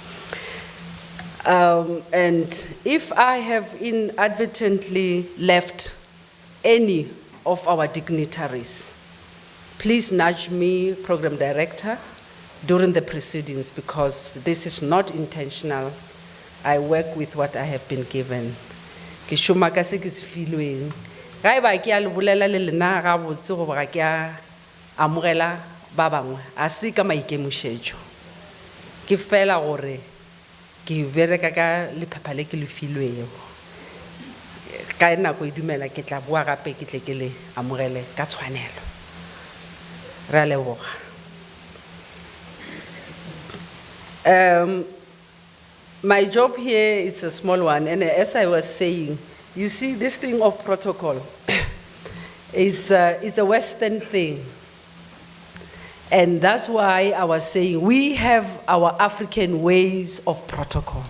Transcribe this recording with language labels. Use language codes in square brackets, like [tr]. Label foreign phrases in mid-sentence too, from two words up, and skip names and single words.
[en] And if I have inadvertently left any of our dignitaries, please nudge me, Program Director, during the proceedings, because this is not intentional. I work with what I have been given. [nso] Ke šoma ka se ke se filweng. Ga eba ke a le bolela le lena ga botse goba ga ke a amogela ba bangwe, a se ka maikemišetšo. Ke fela gore ke bereka ka lephepha le ke le filwego. Ka nako e dumela ke tla boa gape ke tle ke le amogele ka tshwanelo. Re a leboga. [en] My job here is a small one, and as I was saying, you see, this thing of protocol, it's a Western thing. And that's why I was saying we have our African ways of protocol.